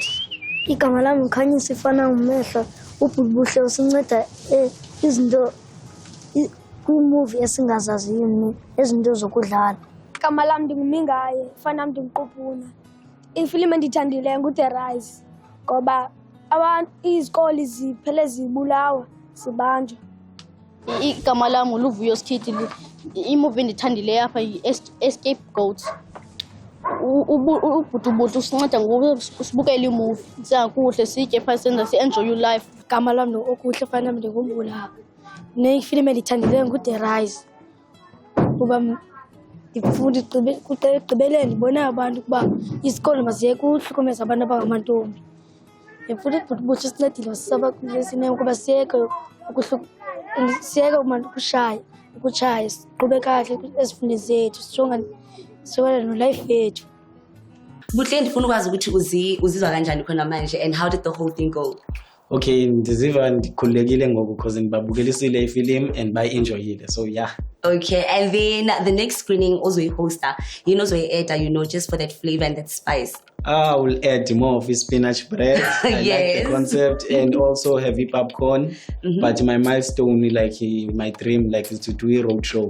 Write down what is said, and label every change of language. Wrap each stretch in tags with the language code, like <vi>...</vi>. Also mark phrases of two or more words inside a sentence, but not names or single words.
<xh>Igama lami Ngikhanyisa Ifana Ngumehlo. Buhle usinceda izinto kwi-movie esingazaziyo ezinto zokudlala. Igama lami ndinguMingaye, ifana nami ndinguQupuna. Ifilimu endiyithandileyo nguThe Rise ngoba izikole ziphele zibulawa zibanjwa. Igama lami nguLuvuyo Sithela. Imovie endiyithandileyo apha yi-Scapegoat. Ubhuti usinceda ngoku sibukele imovie siyakuhle sitye phaa senza si-enjoy life. Igama lami okuhle ifana nami ndinguMbula. Nefilimu endiyithandileyo nguThe Rise kuba ndifunda ekugqibeleni ndibona abantu ukuba izikolo maziyeke ukuhlukumeza abantu abangamantombi. Ndifunda ubhuti usincedile wasisabakule ukuba siyeke ukutshaya siqhube kahle ezifundweni zethu sijongane no-life yethu.</xh> <zu>Buhle ndifuna ukwazi ukuthi uzizwa kanjani khona manje,</zu> <en>and how did the whole thing go?</en> <xh>Okay, ndiziva ndikhululekile ngoku because ndibabukelisile ifilimu and bayi-enjoyile.</xh> <en>So yeah. Okay, and then the next screening also a hoster. Just for that flavor and that spice. I will add more of his spinach bread. I like Yes. the concept, and also heavy popcorn. But my milestone, my dream, is to do a road show.</en>